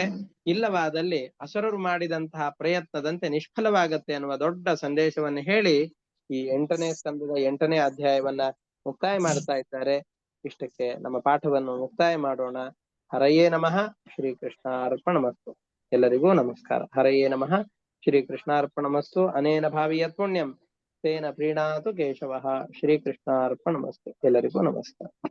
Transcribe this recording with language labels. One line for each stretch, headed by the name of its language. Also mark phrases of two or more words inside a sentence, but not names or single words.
Kannada: ಇಲ್ಲವಾದಲ್ಲಿ ಅಸುರರು ಮಾಡಿದಂತಹ ಪ್ರಯತ್ನದಂತೆ ನಿಷ್ಫಲವಾಗತ್ತೆ ಅನ್ನುವ ದೊಡ್ಡ ಸಂದೇಶವನ್ನು ಹೇಳಿ ಈ 8ನೇ ಸ್ಕಂದದ 8ನೇ ಅಧ್ಯಾಯವನ್ನ ಮುಕ್ತಾಯ ಮಾಡ್ತಾ ಇದ್ದಾರೆ. ಇಷ್ಟಕ್ಕೆ ನಮ್ಮ ಪಾಠವನ್ನು ಮುಕ್ತಾಯ ಮಾಡೋಣ.
Sanskrit: ಹರಯೇ ನಮಃ. ಶ್ರೀಕೃಷ್ಣಾರ್ಪಣಮಸ್ತು.
Kannada: ಎಲ್ಲರಿಗೂ ನಮಸ್ಕಾರ.
Sanskrit: ಹರಯೇ ನಮಃ. ಶ್ರೀಕೃಷ್ಣಾರ್ಪಣಮಸ್ತು. ಅನೇನ ಭಾವಿಯತ್ ಪುಣ್ಯಂ ತೇನ ಪ್ರೀಣಾತು ಕೇಶವಃ. ಶ್ರೀಕೃಷ್ಣಾರ್ಪಣಮಸ್ತು.
Kannada: ಎಲ್ಲರಿಗೂ ನಮಸ್ಕಾರ.